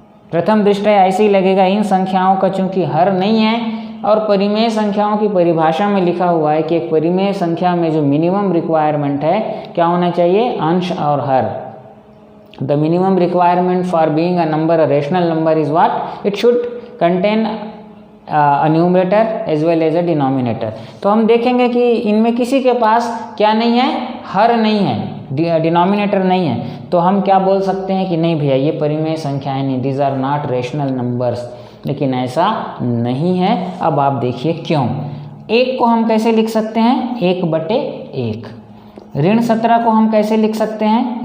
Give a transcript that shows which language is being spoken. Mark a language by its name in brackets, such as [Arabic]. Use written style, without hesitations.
[Hindi] प्रथम दृष्टया ऐसे ही लगेगा, इन संख्याओं का चूंकि हर नहीं है, और परिमेय संख्याओं की परिभाषा में लिखा हुआ है कि एक परिमेय संख्या में जो [English] minimum requirement [Hindi] है क्या होना चाहिए? अंश और हर। [English] The minimum requirement for being a number, a rational number is what? It should contain a numerator as well as a denominator। [Hindi] तो हम देखेंगे कि इनमें किसी के पास क्या नहीं है? हर नहीं है, डिनोमिनेटर नहीं है। तो हम क्या बोल सकते हैं कि नहीं भैया ये परिमेय संख्याएं नहीं, [English] These are not rational numbers. [Hindi] लेकिन ऐसा नहीं है। अब आप देखिए क्यों। 1 को हम कैसे लिख सकते हैं? 1/1। -17 को हम कैसे लिख सकते हैं?